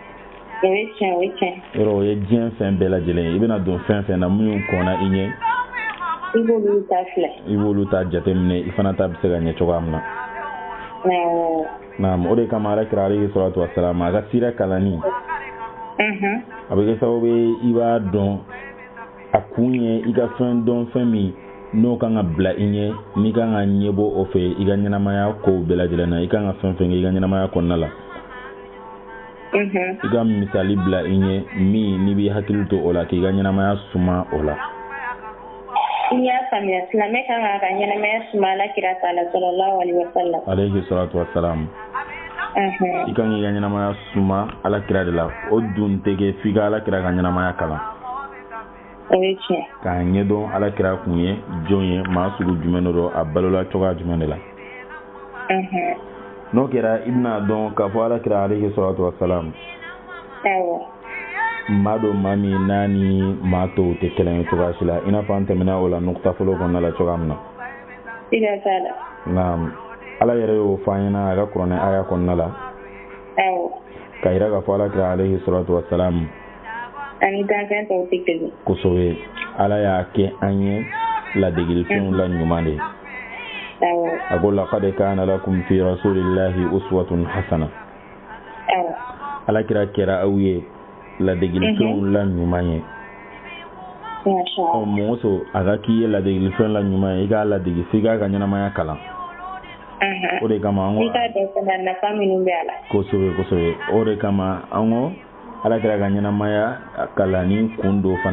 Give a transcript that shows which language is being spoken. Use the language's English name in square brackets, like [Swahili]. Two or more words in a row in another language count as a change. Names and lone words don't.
[Bambara] yɔrɔ o ye diɲɛ fɛn bɛɛ lajɛlen ye i bɛna don fɛn fɛn na minnu kɔnna i ɲɛ i b'olu ta jateminɛ i fana ta bɛ se ka ɲɛ cogoya min na naam o de kama alakira [Arabic] عليه الصلاة والسلام [Bambara] a ka sira kalanni a bɛ kɛ sababu ye i b'a dɔn a kun ye i ka fɛn dɔn fɛn min n'o kan ka bila i ɲɛ n'i kan ka ɲɛbɔ o fɛ i ka ɲɛnamaya kow bɛɛ lajɛlen na i kan ka fɛn fɛn kɛ i ka ɲɛnamaya kɔnɔna la i ka misali bila i ɲɛ min n'i b'i hakili to o la k'i ka ɲɛnamaya suma o la i y'a faamuya silamɛ kan k'a ka ɲɛnamaya suma alakira ta la [Arabic] صلى الله عليه وسلم عليه الصلاة والسلام [Bambara] i kan k'i ka ɲɛnamaya suma alakira de la o dun tɛ kɛ f'i ka alakira ka ɲɛnamaya kalan o ye tiɲɛ k'a ɲɛdɔn alakira kun ye jɔn ye maa sugu jumɛn de don a balola cogoya jumɛn de la n'o kɛra i bɛna dɔn k'a fɔ alakira [Arabic] عليه الصلاة والسلام [Bambara] maa don maa min n'a ni maa tɔw tɛ kelen ye cogoya si la i n'a fɔ an tɛmɛna o la nukta fɔlɔ kɔnɔna la cogoya min na naam ala yɛrɛ y'o fɔ an ɲɛna a ka kuranɛ aya kɔnɔna la ka yira k'a fɔ alakira [Arabic] عليه الصلاة والسلام [Bambara] ani danfɛn tɔw tɛ kelen kosɛbɛ ala y'a kɛ an ye ladegilifɛnw la ɲuman de a ko [Arabic] لقد كان لكم في رسول الله أسوة حسنة [Bambara] alakira kɛra aw ye ladegilifɛnw la ɲuman ye mɔgɔ so a ka k'i ye ladegilifɛn la ɲuman ye i k'a ladegi f'i k'a ka ɲɛnamaya kalan o de kama an ko kosɛbɛ o de kama an ko alakira ka ɲɛnamaya kalanni kun dɔ fana